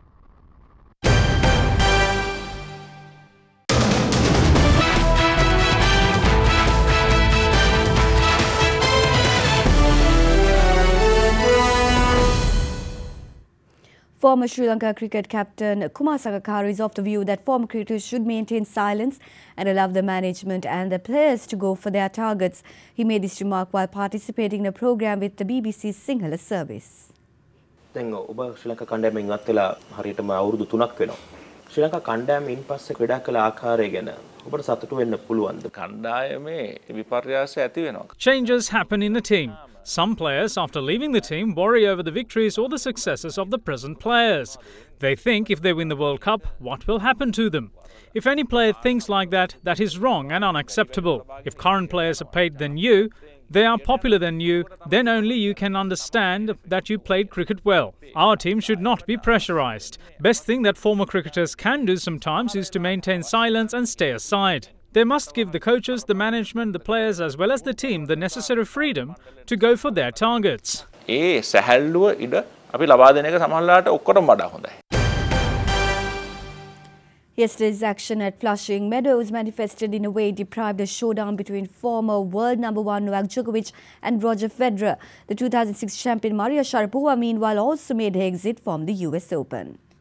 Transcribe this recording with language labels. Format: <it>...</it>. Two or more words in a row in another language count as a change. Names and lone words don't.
<en>Former Sri Lanka cricket captain Kumar Sangakkara is of the view that former cricketers should maintain silence and allow the management and the players to go for their targets. He made this remark while participating in a program with the BBC's Sinhala service.</en> <si>දැන් ඔබ ශ්‍රී ලංකා කණ්ඩායමෙන් ඉවත් වෙලා හරියටම අවුරුදු 3ක් වෙනවා. ශ්‍රී ලංකා කණ්ඩායමෙන් පස්සේ ක්‍රීඩා කළ ආකාරය ගැන ඔබට සතුටු වෙන්න පුළුවන්ද? කණ්ඩායමේ විපර්යාස ඇති වෙනවා.</si> <en>Changes happen in the team. Some players, after leaving the team, worry over the victories or the successes of the present players. They think if they win the World Cup, what will happen to them? If any player thinks like that, that is wrong and unacceptable. If current players are paid than you, they are popular than you, then only you can understand that you played cricket well. Our team should not be pressurized. Best thing that former cricketers can do sometimes is to maintain silence and stay aside. They must give the coaches, the management, the players as well as the team the necessary freedom to go for their targets.</en> <si>ඒ සැහැල්ලුව ඉඩ අපි ලබා දෙන එක සමහරලාට ඔක්කොටම වඩා හොඳයි.</si> <en>Yesterday's action at Flushing Meadows manifested in a way deprived a showdown between former world number 1 Novak Djokovic and Roger Federer. The 2006 champion Maria Sharapova meanwhile also made her exit from the US Open.</en>